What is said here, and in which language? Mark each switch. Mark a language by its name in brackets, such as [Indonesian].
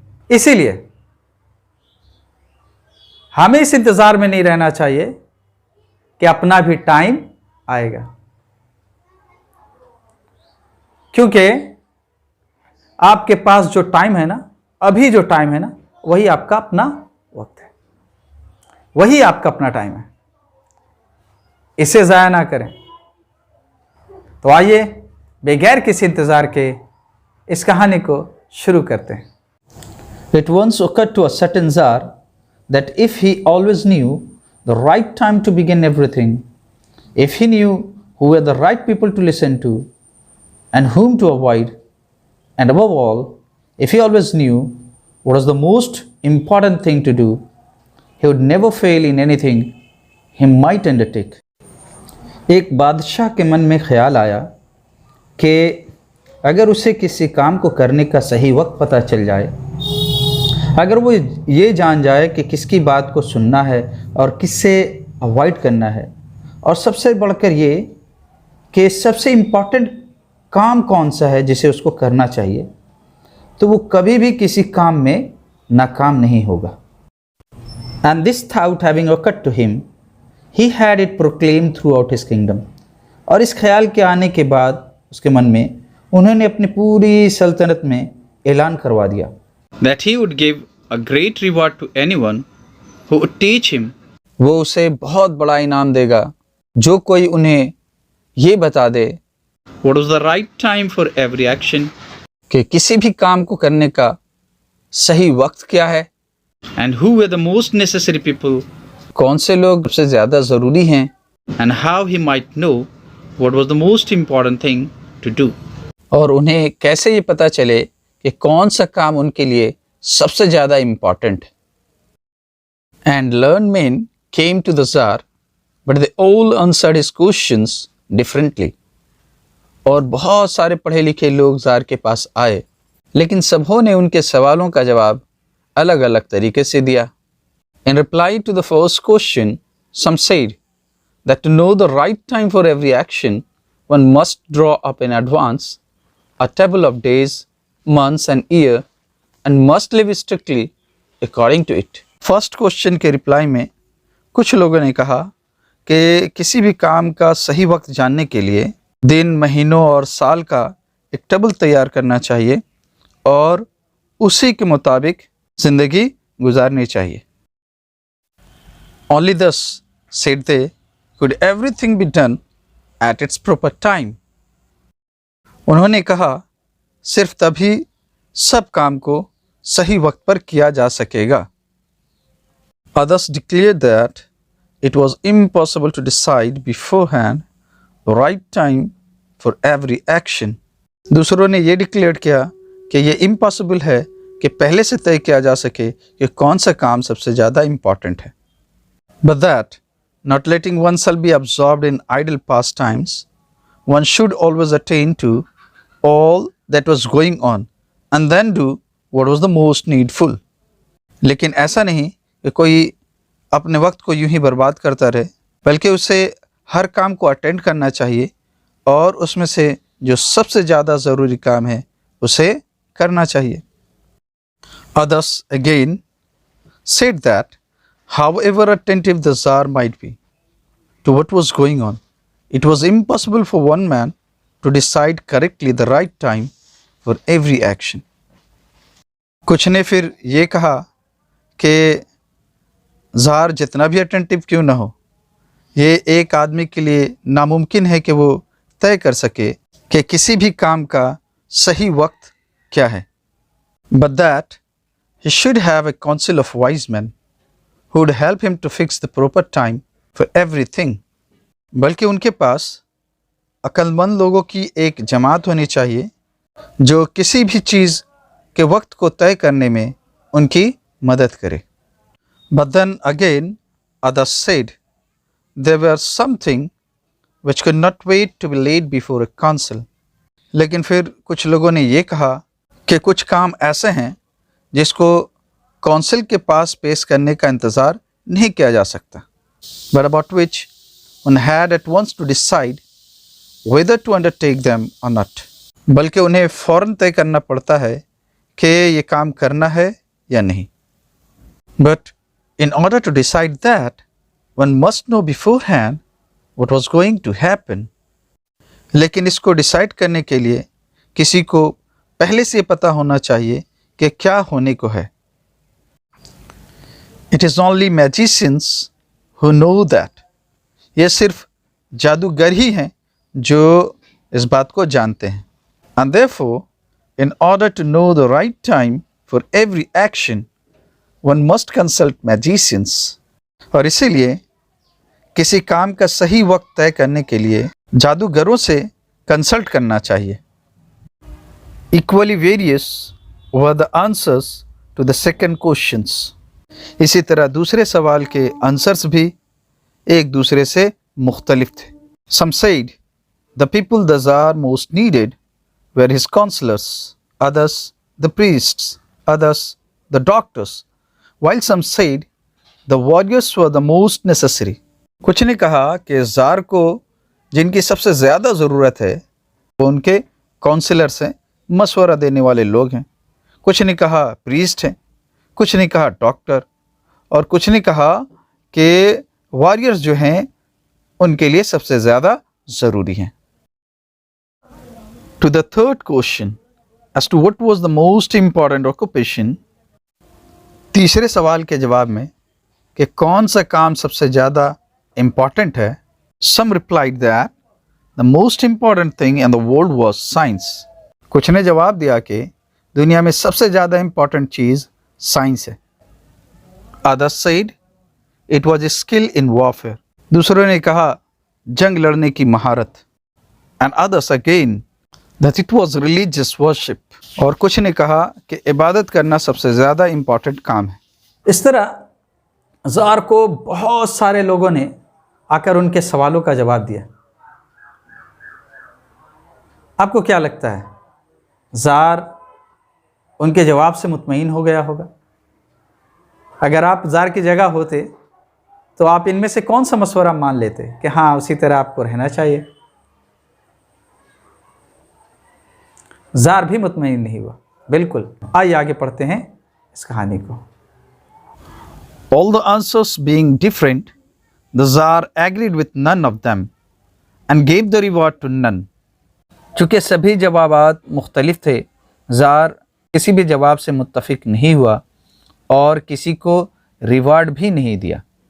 [Hindi] इसीलिए हमें इस इंतजार में नहीं रहना चाहिए कि अपना भी टाइम आएगा, क्योंकि आपके पास जो टाइम है ना, अभी जो टाइम है ना, वही आपका अपना वक्त है, वही आपका अपना टाइम है। इसे जाया ना करें। तो आइए बगैर किसी इंतजार के इस कहानी को शुरू करते हैं। [English] It once occurred to a certain Tsar that if he always knew the right time to begin everything, if he knew who were the right people to listen to and whom to avoid, and above all, if he always knew what was the most important thing to do, he would never fail in anything he might undertake. [Hindi] एक बादशाह के मन में ख्याल आया कि अगर उसे किसी काम को करने का सही वक्त पता चल जाए, अगर वो ये जान जाए कि किसकी बात को सुनना है और किससे अवॉइड करना है, और सबसे बढ़कर ये कि सबसे इम्पॉर्टेंट काम कौन सा है जिसे उसको करना चाहिए, तो वो कभी भी किसी काम में नाकाम नहीं होगा। [English] And this thought having occurred to him, he had it proclaimed throughout his kingdom. [Hindi] और इस ख्याल के आने के बाद उसके मन में उन्होंने अपनी पूरी सल्तनत में ऐलान करवा दिया [English] that he would give a great reward to anyone who would teach him. [Hindi] वो उसे बहुत बड़ा इनाम देगा जो कोई उन्हें ये बता दे [English] What was the right time for every action [Hindi] कि किसी भी काम को करने का सही वक्त क्या है, [English] and who were the most necessary people [Hindi] कौन से लोग सबसे ज़्यादा ज़रूरी हैं, [English] and how he might know what was the most important thing to do. [Hindi] और उन्हें कैसे ये पता चले कि कौन सा काम उनके लिए सबसे ज़्यादा इम्पॉर्टेंट है। [English] And learned men came to the Tsar, but they all answered his questions differently. [Hindi] और बहुत सारे पढ़े लिखे लोग ज़ार के पास आए, लेकिन सबों ने उनके सवालों का जवाब अलग अलग तरीके से दिया। [English] In reply to the first question, some said that to know the right time for every action, one must draw up in advance a table of days, months and year and must live strictly according to it. [Hindi] First question के reply में कुछ लोगों ने कहा कि किसी भी काम का सही वक्त जानने के लिए दिन, महीनों और साल का एक टेबल तैयार करना चाहिए और उसी के मुताबिक ज़िंदगी गुजारनी चाहिए। [English] Only thus, said they, could everything be done at its proper time. [Hindi] उन्होंने कहा सिर्फ तभी सब काम को सही वक्त पर किया जा सकेगा। [English] Others declared that it was impossible to decide beforehand the right time for every action. [Hindi] दूसरों ने ये डिक्लेयर किया कि ये इम्पॉसिबल है कि पहले से तय किया जा सके कि कौन सा काम सबसे ज़्यादा इम्पॉर्टेंट है। [English] But that, not letting oneself be absorbed in idle pastimes, one should always attain to all that was going on and then do what was the most needful. [Hindi] लेकिन ऐसा नहीं कि कोई अपने वक्त को यूं ही बर्बाद करता रहे, बल्कि उसे हर काम को अटेंड करना चाहिए और उसमें से जो सबसे ज़्यादा ज़रूरी काम है उसे करना चाहिए। [English] Others again said that however attentive the Tsar might be to what was going on, it was impossible for one man to decide correctly the right time for every action. [Hindi] कुछ ने फिर ये कहा कि ज़ार जितना भी अटेंटिव क्यों ना हो, ये एक आदमी के लिए नामुमकिन है कि वो तय कर सके कि किसी भी काम का सही वक्त क्या है। [English] But that he should have a council of wise men who would help him to fix the proper time for everything. [Hindi] बल्कि उनके पास अक्लमंद लोगों की एक जमात होनी चाहिए जो किसी भी चीज़ के वक्त को तय करने में उनकी मदद करे। [English] But then again, others said there were something which could not wait to be laid before a council. [Hindi] लेकिन फिर कुछ लोगों ने ये कहा कि कुछ काम ऐसे हैं जिसको काउंसिल के पास पेश करने का इंतज़ार नहीं किया जा सकता, [English] but about which one had at once to decide whether to undertake them or not. [Hindi] बल्कि उन्हें फ़ौरन तय करना पड़ता है कि ये काम करना है या नहीं। [English] But in order to decide that, one must know beforehand what was going to happen. [Hindi] लेकिन इसको डिसाइड करने के लिए किसी को पहले से पता होना चाहिए कि क्या होने को है। [English] It is only magicians who know that. [Hindi] ये सिर्फ जादूगर ही हैं जो इस बात को जानते हैं। [English] And therefore, in order to know the right time for every action, one must consult magicians. [Hindi] और इसीलिए किसी काम का सही वक्त तय करने के लिए जादूगरों से कंसल्ट करना चाहिए। [English] Equally various were the answers to the second questions. [Hindi] इसी तरह दूसरे सवाल के आंसर्स भी एक दूसरे से मुख्तलिफ थे। [English] Some said the people the Tsar most needed were his counselors, others the priests, others the doctors, while some said the warriors were the most necessary. [Hindi] कुछ ने कहा कि ज़ार को जिनकी सबसे ज़्यादा ज़रूरत है वो उनके काउंसलर्स हैं, मशवरा देने वाले लोग हैं। कुछ ने कहा प्रीस्ट हैं, कुछ ने कहा डॉक्टर, और कुछ ने कहा कि वॉरियर्स जो हैं उनके लिए सबसे ज़्यादा ज़रूरी हैं। [English] To the third question as to what was the most important occupation, [Hindi] तीसरे सवाल के जवाब में कि कौन सा काम सबसे ज़्यादा इम्पॉर्टेंट है, [English] some replied that the most important thing in the world was science. [Hindi] कुछ ने जवाब दिया कि दुनिया में सबसे ज़्यादा इम्पॉर्टेंट चीज़ साइंस है। [English] Others said it was a skill in warfare. [Hindi] दूसरों ने कहा जंग लड़ने की महारत। [English] And others again that it was religious worship. [Hindi] और कुछ ने कहा कि इबादत करना सबसे ज़्यादा इम्पॉर्टेंट काम है। इस तरह ज़ार को बहुत सारे लोगों ने आकर उनके सवालों का जवाब दिया। आपको क्या लगता है, ज़ार उनके जवाब से मुतमईन हो गया होगा? अगर आप ज़ार की जगह होते तो आप इनमें से कौन सा मशवरा मान लेते कि हाँ उसी तरह आपको रहना चाहिए? ज़ार भी मुतमईन नहीं हुआ। बिल्कुल। आइए आगे पढ़ते हैं इस कहानी को। [English] All the answers being different, the Tsar agreed with none of them and gave the reward to none. [Hindi] चूँकि सभी जवाबात मुख्तलिफ थे, ज़ार किसी भी जवाब से मुत्तफिक नहीं हुआ और किसी को रिवार्ड भी नहीं दिया।